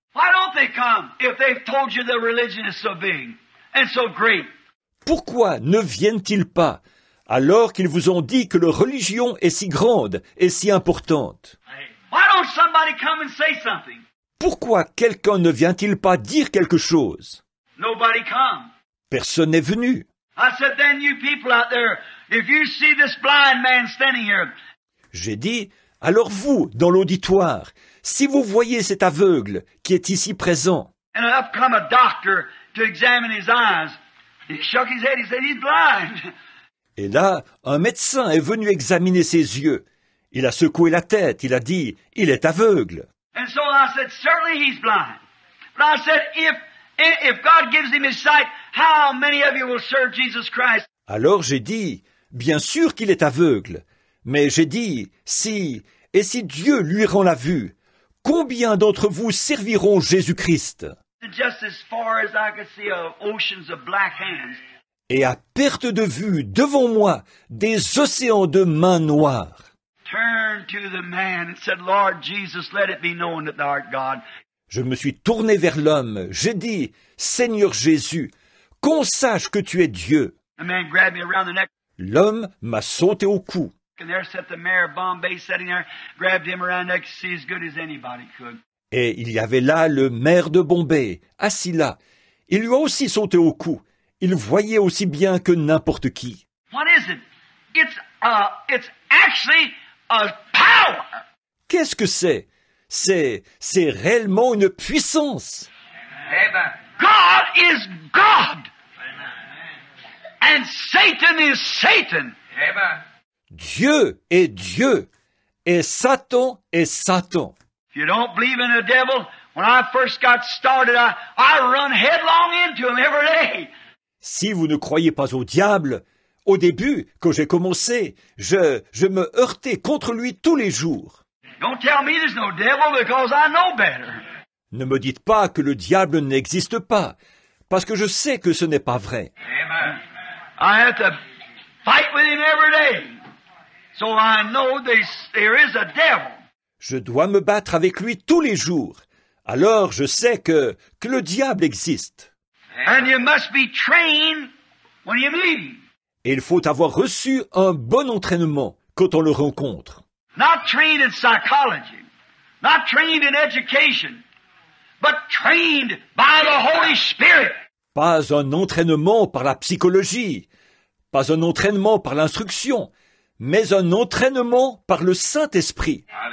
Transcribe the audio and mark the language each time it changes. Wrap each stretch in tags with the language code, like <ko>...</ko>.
<en>Why don't they come if they've told you the religion is so big and so great?</en> <fr>Pourquoi ne viennent-ils pas alors qu'ils vous ont dit que leur religion est si grande et si importante?</fr> <en>Why don't somebody come and say something?</en> <fr>Pourquoi quelqu'un ne vient-il pas dire quelque chose?</fr> <en>Nobody come.</en> <fr>Personne n'est venu.</fr> <en>I said, then you people out there, if you see this blind man standing here,</en> <fr>J'ai dit, alors vous, dans l'auditoire, si vous voyez cet aveugle qui est ici présent,</fr> <en>and up come a doctor to examine his eyes, he shook his head, he said, he's blind.</en> <fr>et là, un médecin est venu examiner ses yeux. Il a secoué la tête, il a dit, il est aveugle.</fr> <en>And so I said, certainly he's blind. But I said, if God gives him his sight, how many of you will serve Jesus Christ?</en> <fr>Alors j'ai dit, bien sûr qu'il est aveugle, mais j'ai dit, si Dieu lui rend la vue, combien d'entre vous serviront Jésus-Christ?</fr> <en>And just as far as I could see oceans of black hands.</en> <fr>Et à perte de vue, devant moi, des océans de mains noires.</fr> <en>Turned to the man and said, Lord Jesus, let it be known that thou art God.</en> <fr>Je me suis tourné vers l'homme, j'ai dit, Seigneur Jésus, qu'on sache que tu es Dieu.</fr> <en>The man grabbed me around the neck,</en> <fr>L'homme m'a sauté au cou.</fr> <en>and there sat the mayor of Bombay sitting there, grabbed him around the neck to see as good as anybody could.</en> <fr>Et il y avait là le maire de Bombay, assis là. Il lui a aussi sauté au cou. Il voyait aussi bien que n'importe qui.</fr> <en>What is it? It's actually a power.</en> <fr>Qu'est-ce que c'est? C'est réellement une puissance.</fr> <en>Amen. God is God. And Satan is Satan. Amen.</en> <fr>Dieu est Dieu. Et Satan est Satan.</fr> <en>If you don't believe in the devil, when I first got started, I run headlong into him every day.</en> <fr>Si vous ne croyez pas au diable, au début, quand j'ai commencé, je me heurtais contre lui tous les jours.</fr> <en>Don't tell me there's no devil because I know better.</en> <fr>Ne me dites pas que le diable n'existe pas, parce que je sais que ce n'est pas vrai.</fr> <en>Amen. I have to fight with him every day. So I know there is a devil.</en> <fr>Je dois me battre avec lui tous les jours. Alors je sais que le diable existe.</fr> <en>And you must be trained when you meet him.</en> <fr>Et il faut avoir reçu un bon entraînement quand on le rencontre.</fr> <en>Not trained in psychology, not trained in education, but trained by the Holy Spirit.</en> <fr>Pas un entraînement par la psychologie, pas un entraînement par l'instruction, mais un entraînement par le Saint-Esprit.</fr>